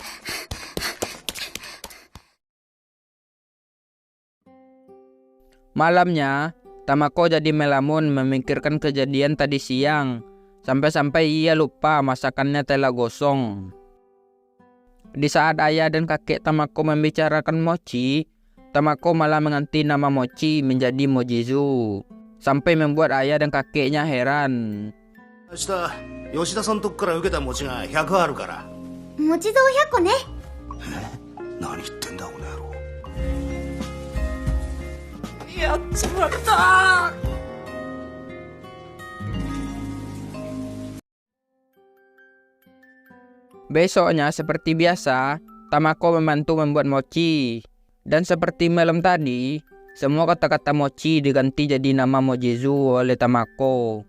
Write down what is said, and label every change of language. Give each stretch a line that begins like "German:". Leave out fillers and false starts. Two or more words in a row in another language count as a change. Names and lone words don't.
Indonesian: Malamnya, Tamako jadi melamun memikirkan kejadian tadi siang. Sampai-sampai ia lupa masakannya telah gosong. Di saat ayah dan kakek Tamako membicarakan mochi, Tamako malah mengganti nama mochi menjadi Mojizu. Sampai membuat ayah dan kakeknya heran.
Japanese: 明日吉田さんとこから受けた餅が100あるから。餅像100個ね。何言ってんだこの野郎。やっちまったー。
Indonesian: Besoknya seperti biasa, Tamako membantu membuat mochi. Dan seperti malam tadi, semua kata-kata mochi diganti jadi nama Mojizu oleh Tamako.